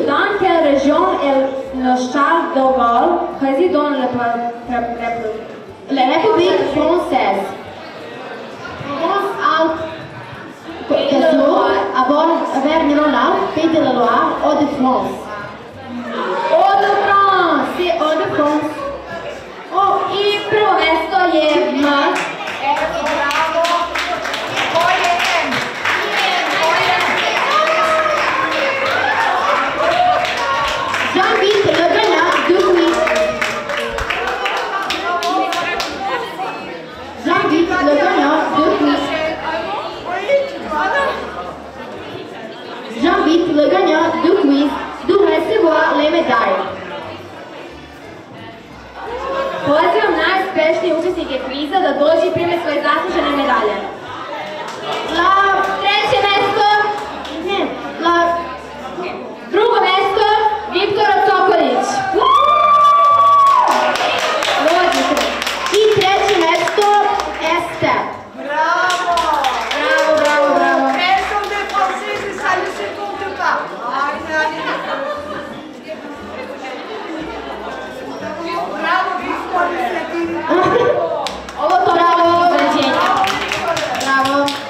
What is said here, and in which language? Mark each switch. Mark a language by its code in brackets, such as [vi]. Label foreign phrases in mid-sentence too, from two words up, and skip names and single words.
[fr] Dans quelle région est le Charles de Gaulle, président de la République française? Auvergne-Rhône-Alpes, Pays de la Loire, Hauts-de-France. Hauts-de-France, c'est Hauts-de-France. Oh, [sr] i prvo mesto je M. [fr] J'invite le gagnant de quiz. J'invite le gagnant de quiz. J'invite le gagnant de quiz de recevoir les médailles. [sr] Pozivam najuspešnije učesnike kviza da dođe i prime svoje zaslužene medalje. Treće mesto, drugo mesto, Viktora Cokolić. I treće mesto, Ester. Bravo! Bravo, bravo, bravo. [fr] Elles sont des Françaises et ça ne se compte pas. [sr] Bravo, Victoria. Ovo to bravo, iznenađenje. Bravo.